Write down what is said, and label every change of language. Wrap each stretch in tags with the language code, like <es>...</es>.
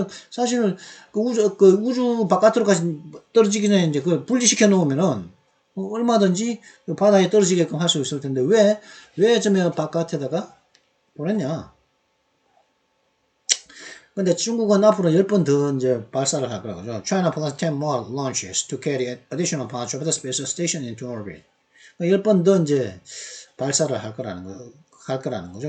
<ko>사실, 우주 바깥으로까지 떨어지기 전에 이제 분리시켜 놓으면은, 얼마든지 바다에 떨어지게끔 할 수 있을 텐데, 왜 바깥에다가 보냈냐. 근데 중국은 앞으로 10번 더 이제 발사를 할 거라고요.</ko> <en>China plans 10 more launches to carry additional parts of the space station into orbit.</en> <ko>10번 더 이제 발사를 할 거라는 거죠.</ko>